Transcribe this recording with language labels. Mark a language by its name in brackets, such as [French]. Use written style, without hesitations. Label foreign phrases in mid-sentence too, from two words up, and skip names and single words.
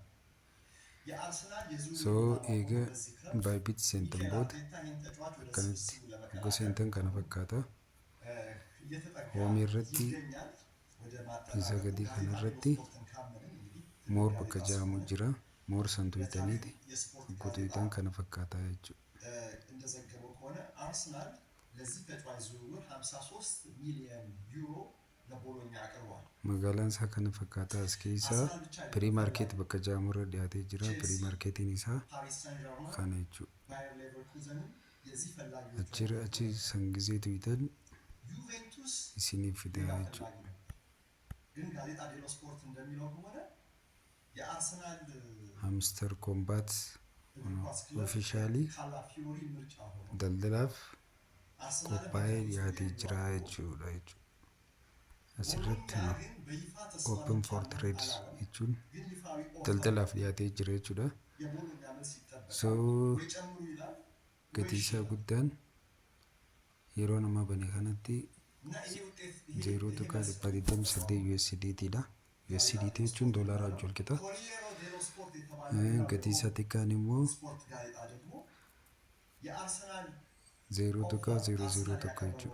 [Oromo] So egaa Bybit seentan booda akkanatti akka seentan kana fakkaata. Hoomii irratti isa gadii kanarratti moor bakka jedhamu jira. Moor san tuqxaniiti akka tuqxan kana fakkaata jechuudha. [Amharic] እንደዘገበው ከሆነ አርሰናል ለዚህ ተጫዋች ዝውውር 53 ሚሊዮን ዩሮ ለቦሎኛ አቅርቧል። [Oromo] magaalaan isaa kana fakkaata. as keessaa [English] pirii maarkeet [Oromo] bakka jedhamu irra dhiyaatee jira. [English] pirii maarkeetiin [Oromo] isaa kana jechuudha. [Amharic] ባየር ሌቨርኩዘንም የዚህ ፈላጊ [Oromo] achi san gisee tuqxan [Amharic] ዩቬንቱስ [Oromo] isiniif fida jechuudha. [Amharic] ግን ጋዜጣ ዴሎ ስፖርት እንደሚለው ከሆነ የአርሰናል [English] Mr. Kombaat officially [Amharic] ካላፊዮሪ ምርጫ ሆኖ [Oromo] daldalaaf qophaa'ee dhiyaatee jira jechuudha. asirratti [English] open for trade [Oromo] jechuun daldalaaf dhiyaatee jira jechuudha. so gatii isaa guddaan yeroo nama bane kanatti 0.28 USDT dha. USDT jechuun doolaara wajjin wal qixa. gatii isaa xiqqaan immoo 0.001 jechuudha.